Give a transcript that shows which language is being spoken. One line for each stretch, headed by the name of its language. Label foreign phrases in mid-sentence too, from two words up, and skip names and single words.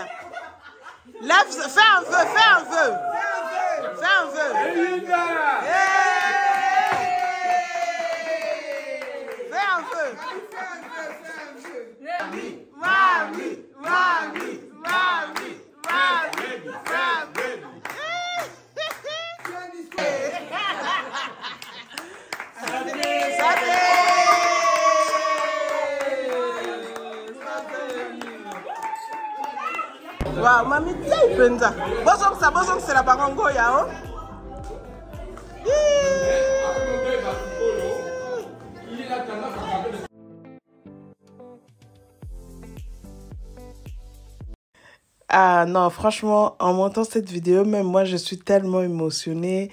French: Lève, fais un vœu, fais un vœu. Fais un vœu. Fais un vœu.
Lingala: Mami, mami, mami, mami, mami. Wow, mami, tiens, penza.
French: Bosong c'est la
Lingala: barango yao.
French: Ah non, franchement, en montant cette vidéo, même moi, je suis tellement émotionnée.